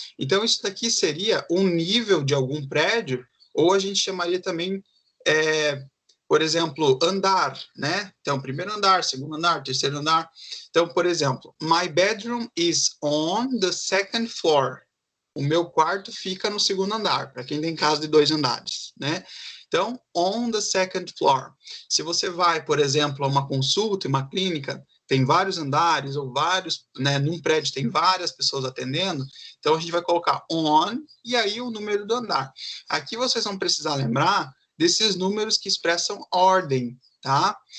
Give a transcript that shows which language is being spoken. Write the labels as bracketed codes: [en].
[pt] Então, isso daqui seria um nível de algum prédio, ou a gente chamaria também, por exemplo, andar, né? Então, primeiro andar, segundo andar, terceiro andar. Então, por exemplo, [en] my bedroom is on the second floor. [pt] O meu quarto fica no segundo andar, para quem tem casa de 2 andares, né? Então, [en] on the second floor. [pt] Se você vai, por exemplo, a uma consulta em uma clínica, tem vários andares ou vários, né, num prédio tem várias pessoas atendendo, então a gente vai colocar on e aí o número do andar. Aqui vocês vão precisar lembrar desses números que expressam ordem, tá?